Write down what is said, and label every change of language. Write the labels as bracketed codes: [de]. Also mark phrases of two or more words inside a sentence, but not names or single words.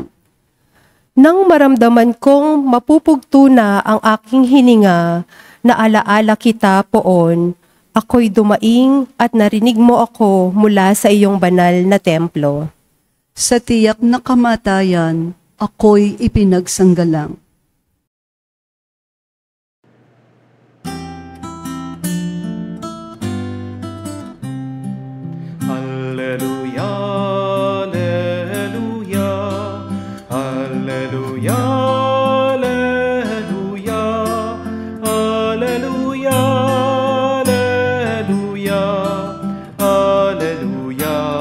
[tl] Nang maramdaman kong mapupugto na ang aking hininga, na alaala kita poon, ako'y dumaing at narinig mo ako mula sa iyong banal na templo. Sa tiyak na kamatayan, ako'y ipinagsanggalang. [la] Alleluia, alleluia, alleluia, alleluia, alleluia, alleluia, alleluia,